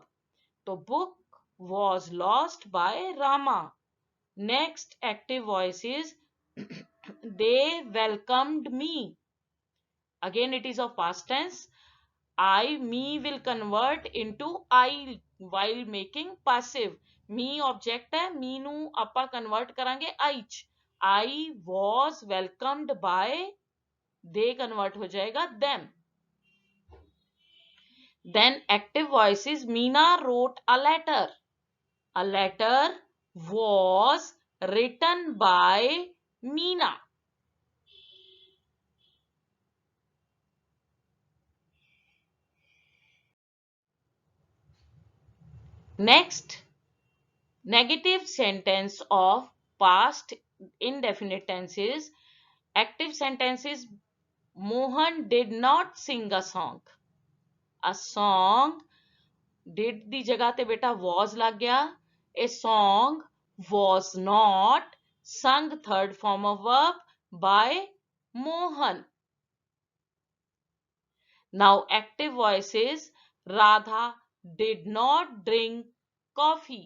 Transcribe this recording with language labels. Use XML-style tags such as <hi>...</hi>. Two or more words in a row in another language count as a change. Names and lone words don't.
<en>So book was lost by Rama. Next active voice is they welcomed me. Again it is of past tense. I, me will convert into I while making passive. Me object</en> <pa>है, me ਨੂੰ ਆਪਾਂ convert ਕਰਾਂਗੇ I ਚ.</pa> <en>I was welcomed by, they convert</en> <hi>हो जाएगा</hi> <en>them. Then active voice is Meena wrote a letter. A letter was written by Meena. Next, negative sentence of past indefinite tenses. Active sentences Mohan did not sing a song. A song did</en> <pa>ਦੀ ਜਗ੍ਹਾ ਤੇ ਬੇਟਾ was ਲੱਗ ਗਿਆ.</pa> <en>A song was not sung third form of verb by Mohan. Now active voice is Radha did not drink coffee.</en>